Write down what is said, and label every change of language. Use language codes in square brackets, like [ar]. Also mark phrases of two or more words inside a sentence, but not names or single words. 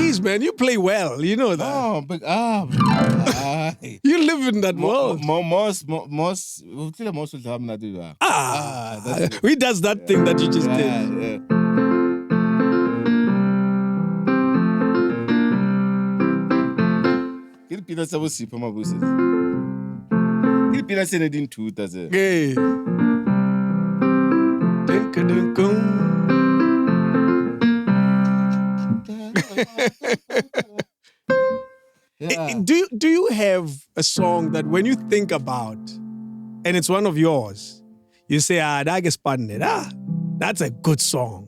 [en] man. You play well. You know that. Oh, but you live in that world. Most he does that thing that you just did. Yeah. [st] Ke dipina tsa bosipa mabuse. Ke dipina tse ne di nthuta tse. [en] Okay. Yeah. Do you have a song that when you think about and it's one of yours, you say, that's a good song?